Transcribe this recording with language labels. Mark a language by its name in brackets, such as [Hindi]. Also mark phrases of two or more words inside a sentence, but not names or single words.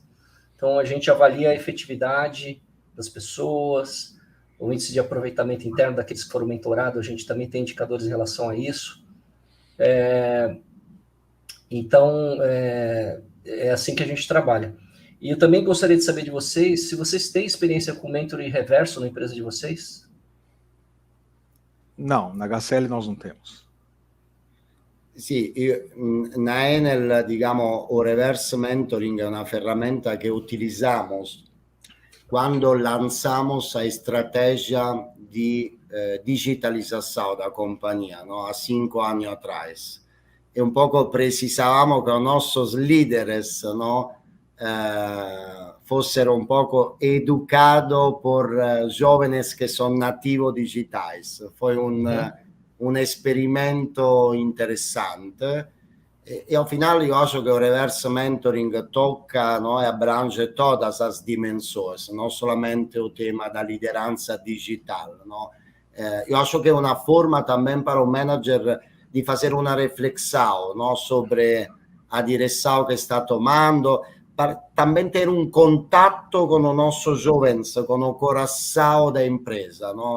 [Portuguese] Então, a gente avalia a efetividade das pessoas, o índice de aproveitamento interno daqueles que foram mentorados, a gente também tem indicadores em relação a isso. Então, é assim que a gente trabalha. E eu também gostaria de saber de vocês, se vocês têm experiência com mentoring reverso na empresa de vocês? Não, na HCL nós não temos. Sì, na Enel, diciamo, o [English] reverse mentoring [Italian] è una ferramenta che [Portuguese] utilizamos quando lançamos a estratégia de digitalização da companhia, no? Há 5 anos atrás. [Italian] E un poco precisavamo che i nostri [Portuguese] líderes, no, [Italian] fossero un poco [Portuguese] educados por jóvenes que são nativos digitais. [Italian] Foi un esperimento interessante [Portuguese] e ao final eu acho que o [English] reverse mentoring [Portuguese] toca, no, e abrange todas as dimensões, não somente o tema da liderança digital, no? Eu acho que é uma forma também para o manager de fazer uma reflexão, no, sobre a direção que está tomando, para também ter um contato com os nossos jovens, com o coração da empresa, no?